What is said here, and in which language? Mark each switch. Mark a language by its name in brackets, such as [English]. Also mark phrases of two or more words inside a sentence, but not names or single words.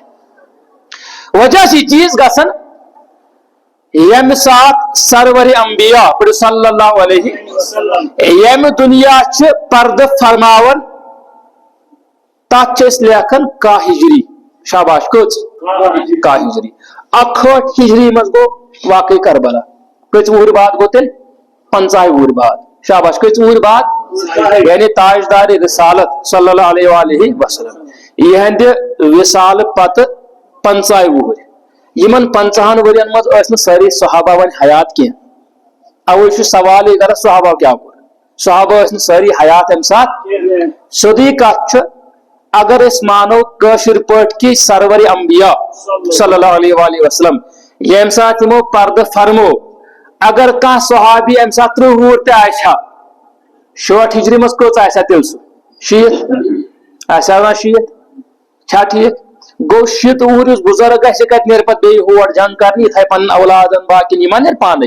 [Kashmiri] وجہ چھِ یہِ چیٖز گژھان ییٚمہِ ساتہٕ سرور انبیاء پٔرِو [Arabic] صلی اللہ علیہ, [Kashmiri] ییٚمہِ دُنیا چھِ پردٕ فرماوان, تتھ چھِ أسۍ لیکھان کاہ ہجری. شاباش, کٔژ؟ کاہ ہجری. 61 ہجری منٛز گوٚو واقعے کربلا. کٔژ وُہٕرۍ بعد گوٚو تیٚلہِ؟ 50 وُہٕرۍ بعد. شاباش, کٔژ وُہٕرۍ بعد؟ یعنی تاجدار رسالت [Arabic] صلی اللہ علیہ وسلم [Kashmiri] یِہنٛدِ وصالہٕ پتہٕ 50 وُہٕرۍ. یِمن 50 ؤرین منٛز ٲسۍ نہٕ سٲری صحابہ وۄنۍ حیات کینٛہہ. اوے چھُ سوال یہِ کران صحابہ کیٛاہ کوٚر, صحابہ ٲسۍ نہٕ سٲری حیات اَمہِ ساتہٕ. سیٚودُے کتھ چھُ, اگر أسۍ مانو کٲشِر پٲٹھۍ کہِ سرور انبیاء [Arabic] صلی اللہ علیہ وسلم [Kashmiri] ییٚمہِ ساتہٕ یِمو پردٕ فرمو, اگر کانٛہہ صحابی اَمہِ ساتہٕ 30 وُہُر تہِ آسہِ ہا, 60 ہجری منٛز کٔژ آسہِ ہا تیٚلہِ سُہ؟ 60 آسہِ ہا 60, چھا ٹھیٖک؟ گوٚو 60 وُہُر یُس بُزرگ آسہِ, یہِ کتہِ نیرِ پتہٕ بیٚیہِ ہور جنگ کرنہِ, یہِ تھایہِ پنٕنٮ۪ن اولادن باقین, یِما نیرِ پانے.